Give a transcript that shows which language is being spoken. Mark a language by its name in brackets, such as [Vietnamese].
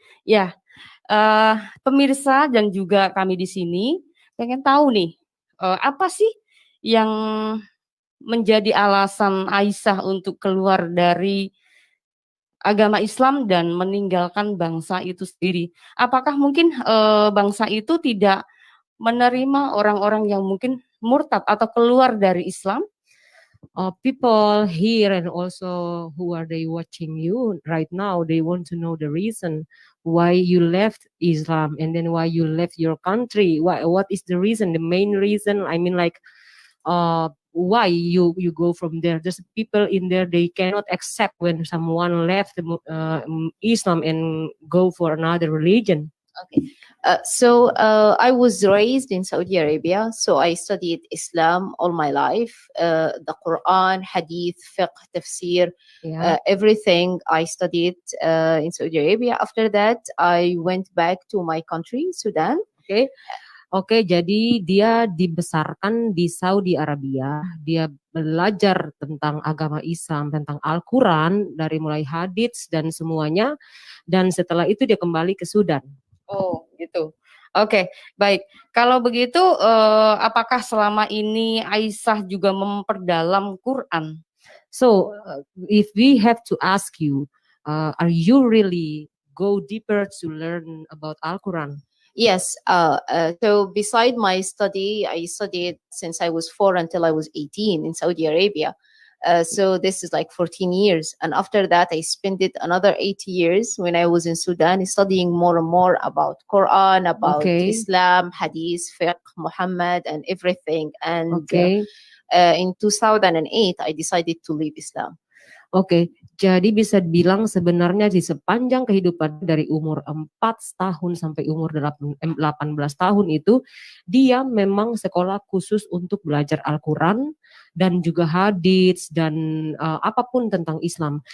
[Indonesian] Ya, pemirsa dan juga kami di sini pengen tahu nih, apa sih yang menjadi alasan Aisyah untuk keluar dari agama Islam dan meninggalkan bangsa itu sendiri? Apakah mungkin bangsa itu tidak menerima orang-orang yang mungkin murtad atau keluar dari Islam? [English] people here and also who are they watching you right now, they want to know the reason why you left Islam and then why you left your country. What is the reason, the main reason? I mean, like, why you go from there? There's people in there, they cannot accept when someone left Islam and go for another religion. Okay. So I was raised in Saudi Arabia, so I studied Islam all my life. The Quran, Hadith, fiqh, tafsir, Yeah. everything I studied in Saudi Arabia. After that, I went back to my country, Sudan. [Indonesian] Oke, jadi dia dibesarkan di Saudi Arabia. Dia belajar tentang agama Islam, tentang Al-Quran, dari mulai hadits dan semuanya. Dan setelah itu dia kembali ke Sudan. Oh, gitu. Oke, baik. Kalau begitu, apakah selama ini Aisyah juga memperdalam Quran? [English] So, if we have to ask you, are you really go deeper to learn about Al-Quran? Yes. So beside my study, I studied since I was 4 until I was 18 in Saudi Arabia. So this is like 14 years. And after that, I spent it another 8 years when I was in Sudan studying more and more about Quran, about Okay. Islam, Hadith, fiqh, Muhammad, and everything. And [Indonesian] Oke. [English] in 2008, I decided to leave Islam. [Indonesian] Oke, jadi bisa dibilang sebenarnya di sepanjang kehidupan dari umur 4 tahun sampai umur 18 tahun itu, dia memang sekolah khusus untuk belajar Al-Quran dan juga hadits dan apapun tentang Islam.